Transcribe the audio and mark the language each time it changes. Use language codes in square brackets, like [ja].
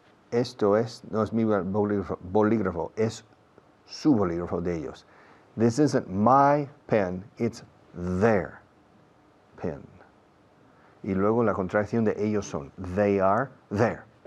[es] Esto no es mi bolígrafo, es su bolígrafo de ellos. [en] This isn't my pen, it's their pen. [es] Y luego la contracción de ellos son. [en] They are there.